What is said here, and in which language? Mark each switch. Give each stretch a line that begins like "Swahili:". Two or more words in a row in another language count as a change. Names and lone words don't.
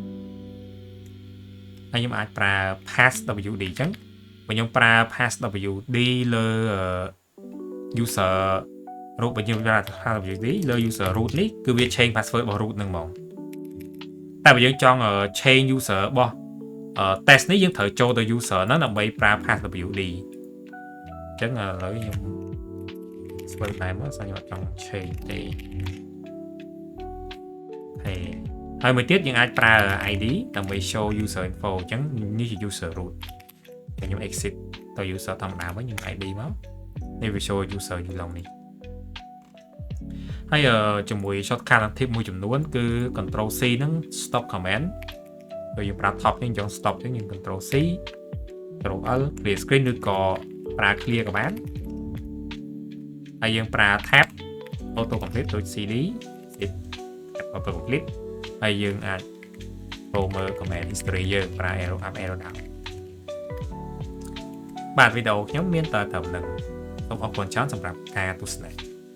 Khmer: ហើយខ្ញុំអាចប្រើ passwd អញ្ចឹងបើខ្ញុំប្រើ passwd លើ
English: user root
Khmer: បើខ្ញុំប្រើ passwd លើ
English: user root
Khmer: នេះគឺវា
English: change password
Khmer: របស់ root ហ្នឹងហ្មងតែបើយើងចង់
English: change user
Khmer: របស់ test នេះយើងត្រូវចូលទៅ user ហ្នឹងដើម្បីប្រើ passwd អញ្ចឹងឥឡូវខ្ញុំស្វែងតាមមកខ្ញុំអត់ចង់ change ទេ ហើយមួយទៀតយើងអាចប្រើ ID ដើម្បី
English: show user info
Khmer: អញ្ចឹងនេះជា
English: user root
Khmer: ខ្ញុំ exit ទៅ user ធម្មតាវិញខ្ញុំ ID មកនេះវា
English: show user
Khmer: យូឡុងនេះ ហើយជាមួយ
English: shortcut tip
Khmer: មួយចំនួនគឺ
English: control C
Khmer: ហ្នឹង
English: stop command
Khmer: បើ យើងប្រើ top នេះចង់ stop អញ្ចឹងយើង
English: control C control L clear screen
Khmer: ឬក៏ប្រើ clear ក៏បានហើយយើងប្រើ
English: tab auto complete
Khmer: ដូច
English: CD auto complete
Khmer: ហើយយើងអាចចូលមើល
English: command history
Khmer: យើងប្រើ
English: arrow up arrow down
Khmer: បាទវីដេអូខ្ញុំមានតែត្រឹមហ្នឹងសូមអរគុណច្រើនសម្រាប់ការទស្សនា